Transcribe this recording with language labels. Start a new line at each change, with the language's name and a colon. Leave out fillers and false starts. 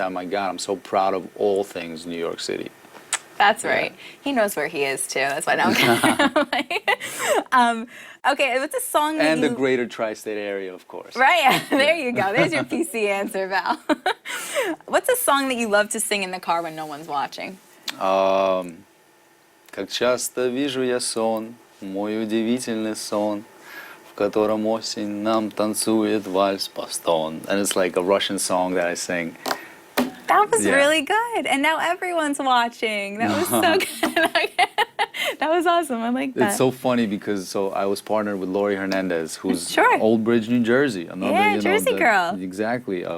English: Oh my God, I'm so proud of all things New York City. That's right. He knows where he is too. That's why I'm okay, what's a song that And you... the greater tri-state area, of course. Right, there you go. There's your PC answer, Val. What's a song that you love to sing in the car when no one's watching?
Russian: Как часто вижу я сон, мой удивительный сон, в котором осень нам танцует вальс-постон.
English: And it's like a Russian song that I sing. That was Yeah. really good. And now everyone's watching. That was so good. That was awesome. I like that. It's so funny because I was partnered with Lori Hernandez, who's Sure. Old Bridge, New Jersey. Another, Yeah, you know, Jersey girl. Exactly.